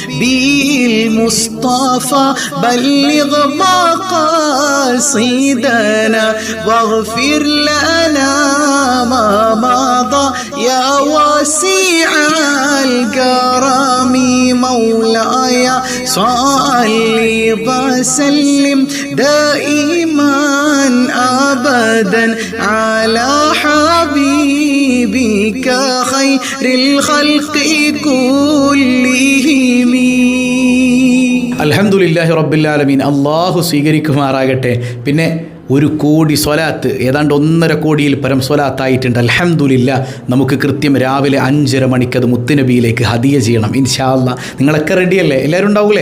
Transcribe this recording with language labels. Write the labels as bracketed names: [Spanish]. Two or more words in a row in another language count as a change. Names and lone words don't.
[Arabic] بالمصطفى بلغ مقاصدنا واغفر لنا ما مضى يا واسع الكرم مولاي صلي وسلم دائما أبدا على حبيبك بك خير الخلق كلهم. الحمد لله رب العالمين. [Malayalam] അള്ളാഹു സ്വീകരിക്കുമാറാകട്ടെ. പിന്നെ 1 കോടി സ്വലാത്ത്, ഏതാണ്ട് 1.5 കോടിയിൽ പരം സ്വലാത്തായിട്ടുണ്ട്. [Arabic] الحمد لله. [Malayalam] നമുക്ക് കൃത്യം രാവിലെ 5:30 മണിക്കത് മുത്തുനബിയിലേക്ക് ഹദിയ ചെയ്യണം [Arabic] إن شاء الله. [Malayalam] നിങ്ങളൊക്കെ റെഡിയല്ലേ? എല്ലാവരും ഉണ്ടാവൂലേ?